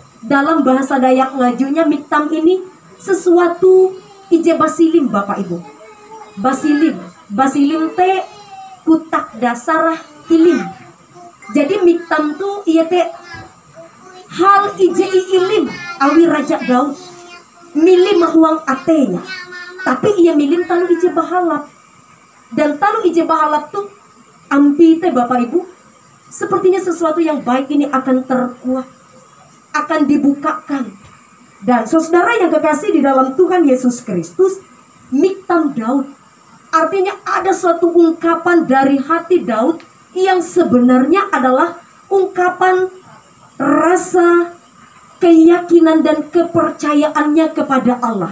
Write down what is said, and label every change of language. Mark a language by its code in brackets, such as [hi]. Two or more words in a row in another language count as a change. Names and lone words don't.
[id] Dalam bahasa Dayak Ngajunya, miktam ini sesuatu [nij] ije basilim [id] Bapak Ibu. [nij] Basilim teh kutak dasarah ilim. Jadi miktam tuh iya teh hal ije ilim awi Raja Daud milih mahuang atenya. Tapi ia milih talu ije bahalap. Dan talu ije bahalap tuh ampi teh Bapak Ibu, sepertinya sesuatu yang baik ini akan terkuat, akan dibukakan. [id] Dan saudara yang kekasih di dalam Tuhan Yesus Kristus, miktam Daud artinya ada suatu ungkapan dari hati Daud yang sebenarnya adalah ungkapan rasa keyakinan dan kepercayaannya kepada Allah.